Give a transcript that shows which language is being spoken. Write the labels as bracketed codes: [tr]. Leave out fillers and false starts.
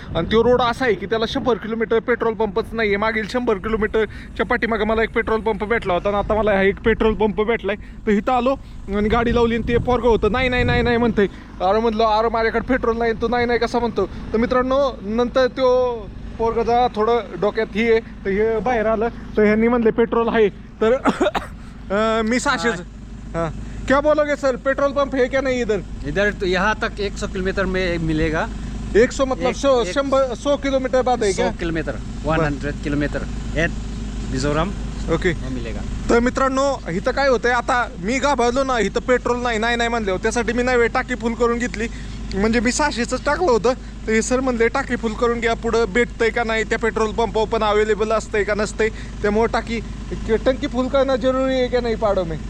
[mr] आणि तो रोड असा आहे की त्याला 100 किलोमीटर पेट्रोल पंपच नाही आहे. मागील 100 किलोमीटरच्या पाठीमागं मला एक पेट्रोल पंप भेटला होता आणि आता मला हा एक पेट्रोल पंप भेटलाय. तर इथं आलो आणि गाडी लावली आणि ते पोरगं होतं नाही नाही नाही नाही म्हणतंय. अरे म्हणलं, अरे माझ्याकडे पेट्रोल नाही, तो नाही नाही कसा म्हणतो. तर मित्रांनो, नंतर तो पोरगं जा थोडं डोक्यात ही आहे, तर हे बाहेर आलं. तर ह्यांनी म्हणले पेट्रोल आहे. तर मी 600. [hi] हां, क्या बोलोगे सर, पेट्रोल पंप है क्या नहीं इधर? इधर तो यहाँ तक 100 किलोमीटर में मिलेगा. 100 मतलब 100 किलोमीटर बाद है क्या? 100 kilometre 100 kilometre eight Mizoram [en] okay [hi] वो मिलेगा। [mr] तर मित्रांनो इथं काय होतंय आता मी घाबरलो ना इथं पेट्रोल नाही म्हणले त्यासाठी मी नाही टाकी फुल करून घेतली म्हणजे मी 600च टाकलं होतं तर हे सर म्हणले टाकी फुल करून घ्या पुढं भेटतंय का नाही त्या पेट्रोल पंपावर पण अवेलेबल असतंय का नसतंय त्यामुळे टंकी फुल करणं जरुरी आहे का नाही पाडो मी